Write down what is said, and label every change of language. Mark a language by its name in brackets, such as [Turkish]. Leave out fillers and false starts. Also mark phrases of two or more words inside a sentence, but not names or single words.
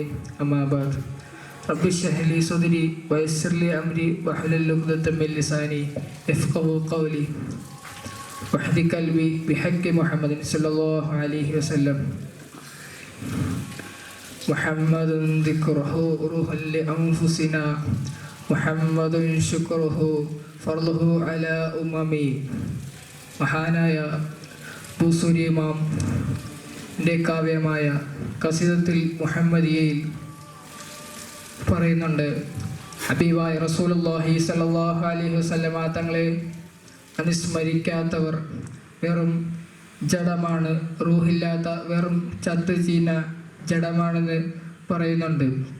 [Arabic] أما بعد رب اشرح لي صدري ويسر لي أمري واحلل عقدة من لساني يفقهوا قولي واهد قلبي بحق محمد صلى الله عليه وسلم. محمد ذكره روح لأنفسنا محمد شكره فرضه على أممي. [Malayalam] മഹാനായ ബൂസൂരി ഇമാമിൻ്റെ കാവ്യമായ ഖസീദത്തുൽ മുഹമ്മദിയയിൽ പറയുന്നുണ്ട്, ഹബീബായ റസൂലുള്ളാഹി [Arabic] صلى الله عليه وسلم [Malayalam] തങ്ങളെ അനുസ്മരിക്കാത്തവർ വെറും ജഡമാണ്, റൂഹില്ലാത്ത വെറും ചത്തു ചീന ജഡമാണെന്ന് പറയുന്നുണ്ട്.